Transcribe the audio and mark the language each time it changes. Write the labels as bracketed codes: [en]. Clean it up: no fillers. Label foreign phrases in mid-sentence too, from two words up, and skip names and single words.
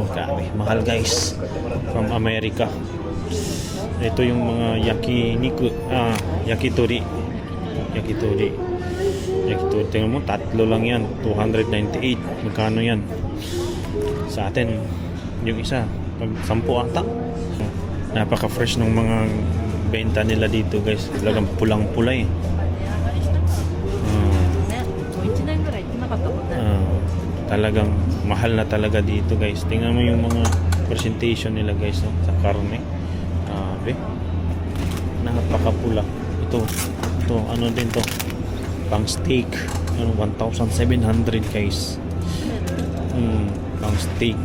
[tl] Grabe, mahal guys. [en] From Amerika. [tl] Ito yung mga yakitori. Tingnan mo, tatlo lang yan. 298. Magkano yan? Sa atin, yung isa, pag 10 ata. Napaka-fresh ng mga benta nila dito guys. Talagang pulang-pula eh. [ja] ね、もう1年ぐらい行ってなかったもんね。 [tl] Talagang mahal na talaga dito guys. Tingnan mo yung mga presentation nila guys, no? Sa karne. Grabe. Napakapula. Ito, ano din to? Pang steak. 1,700 guys. Pang steak.